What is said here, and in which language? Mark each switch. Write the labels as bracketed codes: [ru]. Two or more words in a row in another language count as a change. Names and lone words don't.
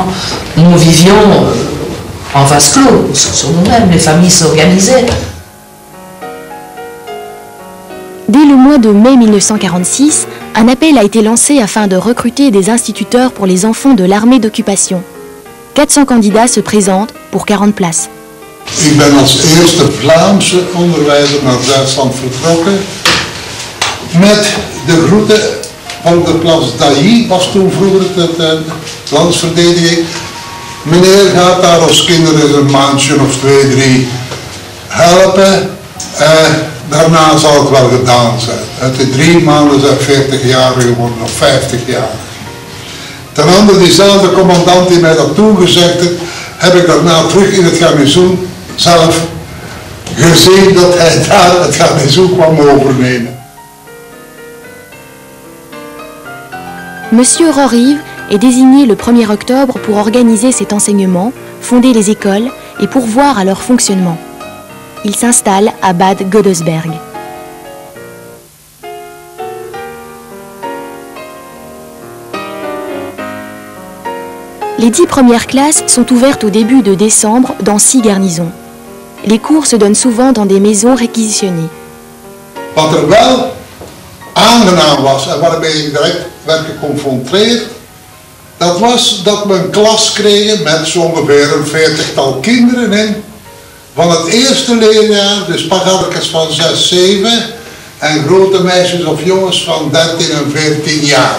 [fr] Nous vivions en vase clos, sur nous-mêmes, les familles s'organisaient. Dès le mois de mai 1946, un appel a été lancé afin de recruter des instituteurs pour les enfants de l'armée d'occupation. 400 candidats se présentent pour 40 places. [nl] Ik ben als eerste Vlaamse onderwijzer naar Duitsland vertrokken met de groeten van de Place d'Ailly, was toen vroeger de landsverdediging. Meneer gaat daar als kinderen een maandje of 2, 3 helpen. daarna zal het wel gedaan zijn. Uit de 3 maanden zijn 40 jaar geworden, of 50 jaar. Ten andere, diezelfde commandant die mij dat toegezegd heeft, heb ik daarna terug in het garnizoen zelf gezien dat hij daar het garnizoen kwam overnemen. [fr] Monsieur Rorive est désigné le 1er octobre pour organiser cet enseignement, fonder les écoles et pourvoir à leur fonctionnement. Il s'installe à Bad Godesberg. Les 10 premières classes sont ouvertes au début de décembre dans 6 garnisons. Les cours se donnent souvent dans des maisons réquisitionnées. [nl] Wat wel aangenaam was en waarbij ik direct werd geconfronteerd, dat was dat we een klas kregen met zo ongeveer een 40-tal kinderen in. Van het eerste leerjaar, dus paggarkes van 6, 7 en grote meisjes of jongens van 13 en 14 jaar.